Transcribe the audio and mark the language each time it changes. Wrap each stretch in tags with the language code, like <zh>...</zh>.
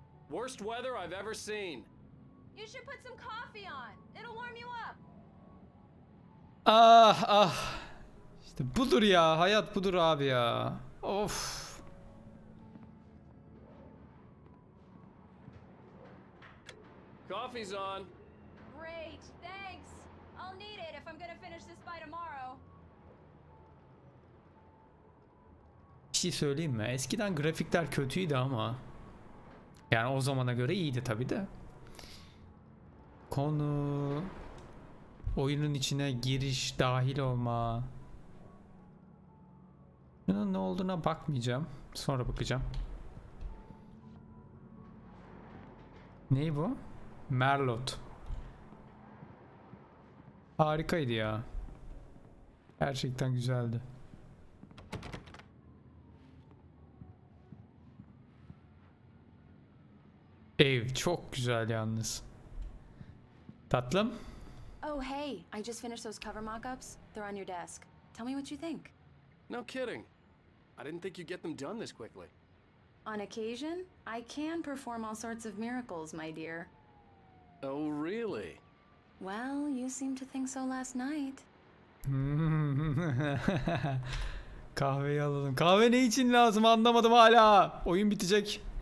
<en>Worst weather I've ever seen. You should put some coffee on. It'll warm you up. Ah.</en> <tr>İşte budur ya, hayat budur abi ya. Of.</tr> <en>Coffee's on. Great, thanks. I'll need it if I'm gonna finish this by tomorrow.</en> <tr>Bir şey söyleyeyim mi? Eskiden grafikler kötüydü ama yani o zamana göre iyiydi tabi de. Konu, oyunun içine giriş, dahil olma. Bunun ne olduğuna bakmayacağım. Sonra bakacağım. Ney bu? Merlot. Harikaydı ya. Gerçekten güzeldi. Ev çok güzel yalnız. Tatlım.</tr> <en>Oh, hey, I just finished those cover mock-ups. They're on your desk. Tell me what you think. No kidding. I didn't think you'd get them done this quickly. On occasion, I can perform all sorts of miracles, my dear. Oh, really? Well, you seemed to think so last night.</en> <tr>Kahveyi alalım. Kahve ne için lazım anlamadım hala. Oyun bitecek.</tr>